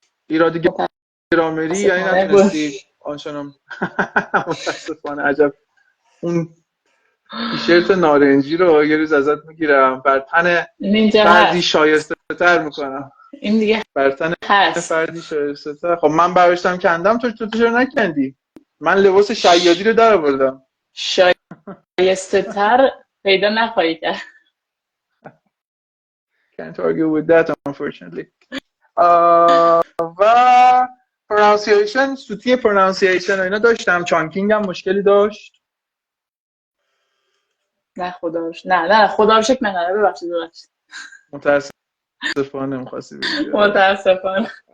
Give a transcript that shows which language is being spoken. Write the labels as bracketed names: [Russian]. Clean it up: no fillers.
[Persian] ایرادی گرامری یعنی نتونستی آنچنان متاسفانه عجب اون تیشرت نارنجی رو یه روز ازت میگیرم بر تن بعضی شایسته تر میکنم. این دیگه برتن هست. فردی شایسته. خب من برداشتم کندم، تو چرا نکندی؟ من لباس شیادی رو در آوردم. شایسته تر پیدا نخواهی کرد. [English] Can't argue with that unfortunately. [Persian] و pronunciation، سوتی pronunciation و اینا داشتم. چانکینگ هم مشکلی داشت. نه خدا رو شکر. نه خدا رو شکر نه ببخشید. متاسفانه نمی‌خواستی بگی. متاسفانه.